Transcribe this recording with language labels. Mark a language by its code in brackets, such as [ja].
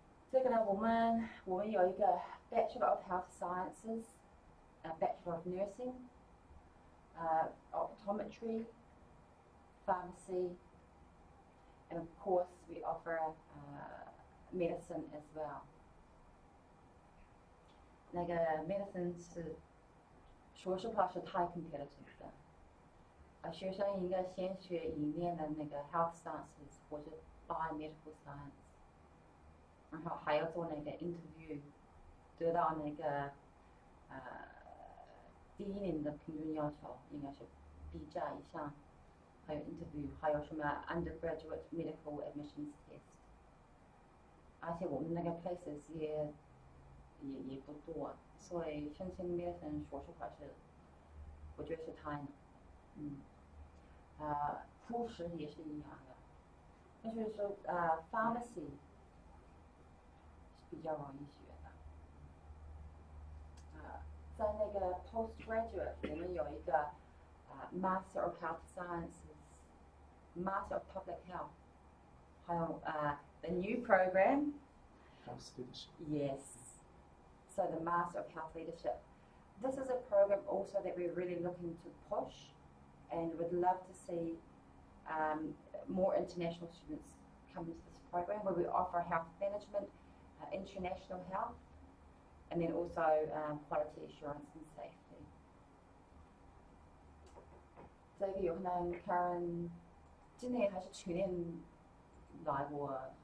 [zh] 这个呢，我们有一个 [en] Bachelor of Health Sciences, Bachelor of Nursing, Optometry, Pharmacy, and of course we offer medicine as well. [zh] 那个 medicine 是，说实话是太 competitive 的。学生应该先学里面的那个 health sciences 或者 biomedical science， 然后还要做那个 interview， 得到那个第一年的平均要求应该是 B 加以上，还有 interview， 还有什么 undergraduate medical admissions test， 而且我们那个 places 也不多，所以申请 medicine 说实话是，我觉得是太难。护士也是一样的，那就是说pharmacy 是比较容易学的。在那个 postgraduate 我们有一个Master of Health Sciences、Master of Public Health， 还有 [en] the new program. Health leadership. Yes. So the Master of Health Leadership. This is a program also that we're really looking to push, and would love to see more international students come into this program, where we offer health management, international health, and then also quality assurance and safety. [zh] 这个有可能 Karen 今年还是去年来过。